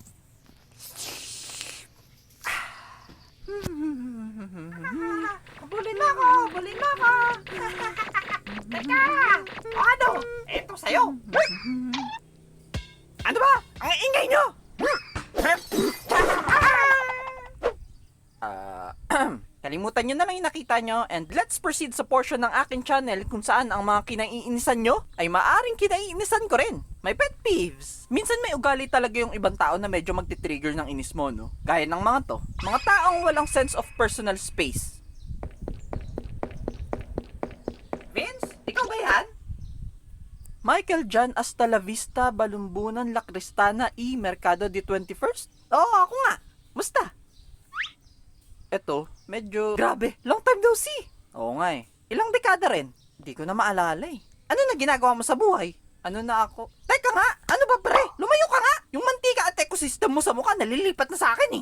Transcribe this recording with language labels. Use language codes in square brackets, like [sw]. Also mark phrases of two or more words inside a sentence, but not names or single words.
[tl] Bulin mo ako! Bulin mo ako! Teka! O ano? Eto sa'yo! Ano ba? Ang ingay nyo! Kalimutan nyo na lang yung nakita nyo [en] and let's proceed [tl] sa portion ng aking channel kung saan ang mga kinaiinisan nyo ay maaring kinaiinisan ko rin. May pet peeves. Minsan may ugali talaga yung ibang tao na medyo magti-trigger ng inis mo, no? Gaya ng mga to. Mga taong walang [en] sense of personal space. [tl] Vince? Ikaw ba yan? Michael Jan hasta la vista, Balumbunan, La Cristana, y Mercado de 21st? Oo, ako nga. Musta? Eto, medyo grabe. [en] Long time no see. [tl] Oo nga eh. Ilang dekada rin. Hindi ko na maalala eh. Ano na ginagawa mo sa buhay? Ano na ako? Teka nga! Ano ba pre? Lumayo ka nga! Yung mantika at ecosystem mo sa mukha nalilipat na sa akin eh.